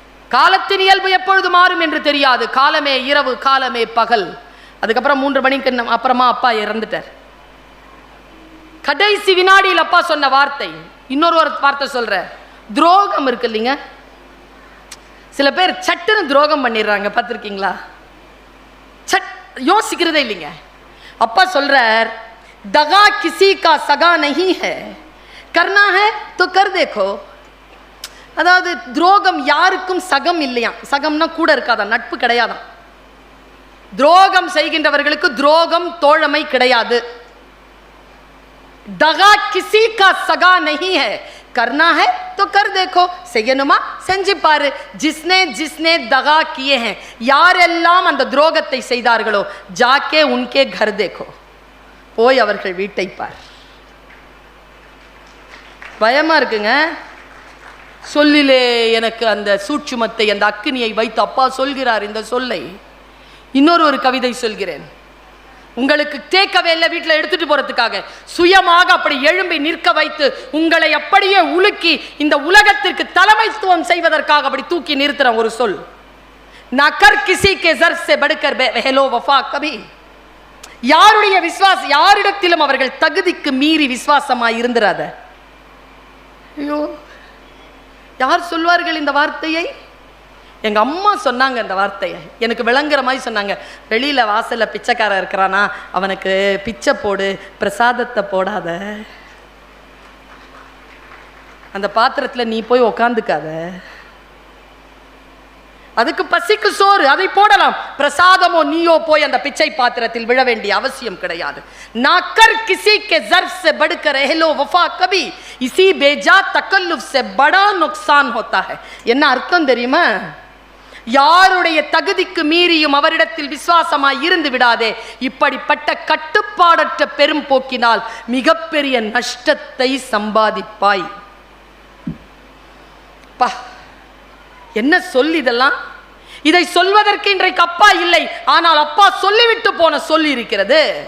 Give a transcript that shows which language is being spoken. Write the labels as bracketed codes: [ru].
[ta] காலத்தின் இயல்பு எப்பொழுது மாறும் என்று தெரியாது. காலமே இரவு, காலமே பகல். அதுக்கப்புறம் 3 மணிக்கு அப்புறமா அப்பா இறந்துட்டார். கடைசி வினாடியில் அப்பா சொன்ன வார்த்தை. இன்னொரு வார்த்தை சொல்ற, துரோகம் இருக்கு இல்லைங்க, சில பேர் சட்டுன்னு துரோகம் பண்ணிடுறாங்க, பார்த்துருக்கீங்களா? யோசிக்கிறதே இல்லைங்க. அப்பா சொல்றார், [hi] दगा किसी का सगा नहीं है, करना है तो कर देखो. [ta] அதாவது துரோகம் யாருக்கும் சகம் இல்லையா. சகம்னா கூட இருக்காதான், நட்பு கிடையாதான். துரோகம் செய்கின்றவர்களுக்கு துரோகம் தோழமை கிடையாது. [hi] दगा किसी का सगा नहीं है, करना है तो कर देखो. [ta] செய்யணுமா செஞ்சு பாரு. [hi] जिसने जिसने दगा किए हैं, [ta] யாரெல்லாம் அந்த துரோகத்தை செய்தார்களோ, [hi] जाके उनके घर देखो, [ta] போய் அவர்கள் வீட்டை பார். பயமா இருக்குங்க. சொல்லிலே எனக்கு அந்த சூட்சுமத்தை, அந்த அக்கினியை வைத்து அப்பா சொல்கிறார் இந்த சொல்லை. இன்னொரு கவிதை சொல்கிறேன் உங்களுக்கு. தேக்கவே இல்லை வீட்டில் எடுத்துட்டு போறதுக்காக, சுயமாக அப்படி எழும்பி நிற்க வைத்து உங்களை அப்படியே உலுக்கி இந்த உலகத்திற்கு தலைமைத்துவம் செய்வதற்காக அப்படி தூக்கி நிறுத்துற ஒரு சொல். [hi] நகர் கிசி கே ஜர் சே படுகர் பெஹலோ வஃபா கபி. [ta] யாருடைய விசுவாசம், யாரிடத்திலும் அவர்கள் தகுதிக்கு மீறி விசுவாசமாய் இருந்திராத. ஐயோ, யார் சொல்வார்கள் இந்த வார்த்தையை? எங்க அம்மா சொன்னாங்க இந்த வார்த்தையை, எனக்கு விளங்குற மாதிரி சொன்னாங்க. வெளியில வாசல்ல பிச்சைக்காரன் இருக்கிறானா, அவனுக்கு பிச்சை போடு, பிரசாதத்தை போடாத, அந்த பாத்திரத்துல நீ போய் உக்காந்துக்காத, அதுக்கு பசிக்கு சோறு, அதை போடலாம். பிரசாதமோ நீயோ போய் அந்த பிச்சை பாத்திரத்தில் விழ வேண்டிய அவசியம் கிடையாது. [hi] नाकर किसी के ज़र्फ से बढ़कर रहलो वफा कभी, इसी बेजा तकल्लुफ से बड़ा नुकसान होता है. [ta] என்ன அர்த்தம் தெரியுமா? யாருடைய தகுதிக்கு மீறியும் அவரிடத்தில் விசுவாசமாய் இருந்து விடாதே. இப்படிப்பட்ட கட்டுப்பாடற்ற பெரும் போக்கினால் மிகப்பெரிய நஷ்டத்தை சம்பாதிப்பாய். பா, என்ன சொல் இதெல்லாம்? இதை சொல்வதற்கு இன்றைக்கு அப்பா இல்லை, ஆனால் அப்பா சொல்லிவிட்டு போன சொல்லி இருக்கிறது.